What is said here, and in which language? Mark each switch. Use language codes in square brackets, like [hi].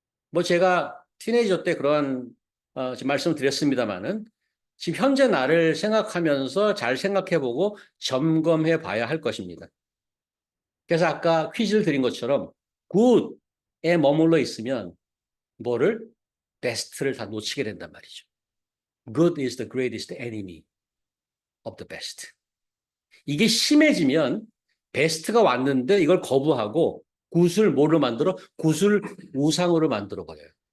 [ko] 뭐 제가 티네이저 때 그런 지금 말씀드렸습니다마는 지금 현재 나를 생각하면서 잘 생각해보고 점검해 봐야 할 것입니다. 그래서 아까 퀴즈를 드린 것처럼 굿에 머물러 있으면 뭐를? 베스트를 다 놓치게 된단 말이죠. [en] Good is the greatest enemy of the best. [ko] 이게 심해지면 베스트가 왔는데 이걸 거부하고 굿을 뭐로 만들어? 굿을 우상으로 만들어 버려요.